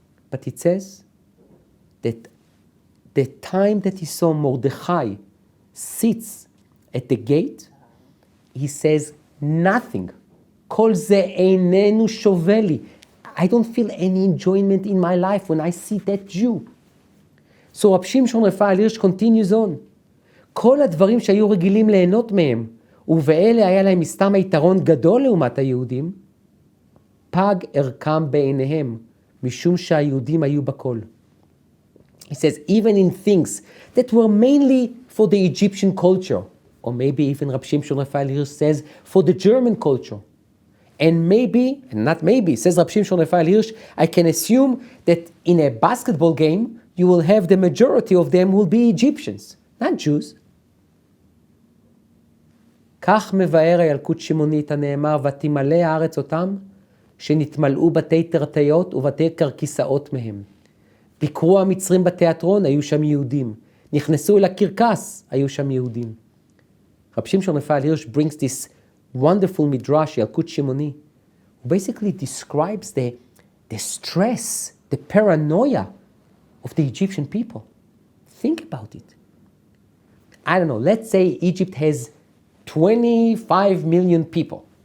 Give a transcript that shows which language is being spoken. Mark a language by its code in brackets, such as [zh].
[en] But it says that the time that he saw Mordechai sits at the gate, he says, nothing. [he] Kol ze einenu shoveli. [en] I don't feel any enjoyment in my life when I see that Jew. So Rabbi Shimshon Raphael Hirsch continues on. [he] כל הדברים שהיו רגילים ליהנות מהם, ובאלה היה להם מסתם היתרון גדול לעומת היהודים, פג ערכם בעיניהם, משום שהיהודים היו בכל. [en] He says, even in things that were mainly for the Egyptian culture, or maybe even Rabbi Shimshon Raphael Hirsch says, for the German culture. And maybe, and not maybe, says Rabbi Shimshon Raphael Hirsch, I can assume that in a basketball game, you will have the majority of them will be Egyptians, not Jews. [he] כך מבאר הילקוט שמונית הנאמר, ותמלא הארץ אותם, שנתמלאו בתי תרתיות ובתי קרקסאות מהם. ביקרו המצרים בתיאטרון, היו שם יהודים. נכנסו אל הקרקס, היו שם יהודים. [en] רב שמשון רפאל הירש brings this wonderful midrash, ילקוט שמוני, who basically describes the stress, the paranoia of the Egyptian people. Think about it. I don't know, let's say Egypt has 25 million people.